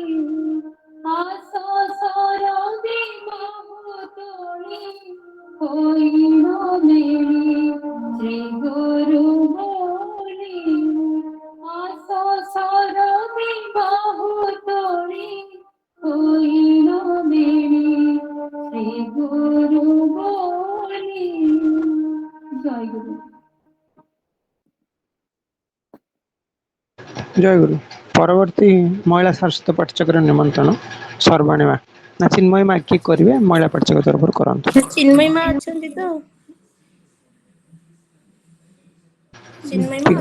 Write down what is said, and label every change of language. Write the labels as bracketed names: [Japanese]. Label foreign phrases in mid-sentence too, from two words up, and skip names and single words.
[Bangla] আসো সরবে মহোতরি, হইল মিলি শ্রী গুরু বলি। আসো সরবে মহোতরি, হইল মিলি শ্রী গুরু বলি। জয় গুরু। [Odia] ଜୟଗୁରୁ। ପରବର୍ତ୍ତୀ ମହିଳା ସାରସ୍ୱତ ପାଠଚକ୍ର ନିମନ୍ତ୍ରଣ ସର୍ବାଣୀ ମା ନା ଚିନ୍ମୟୀ ମା କିଏ କରିବେ? ମହିଳା ପାଠଚକ୍ର ତରଫରୁ କରନ୍ତୁ। ଚିନ୍ମୟୀ ମା ଅଛନ୍ତି ତ? ଚିନ୍ମୟୀ ମା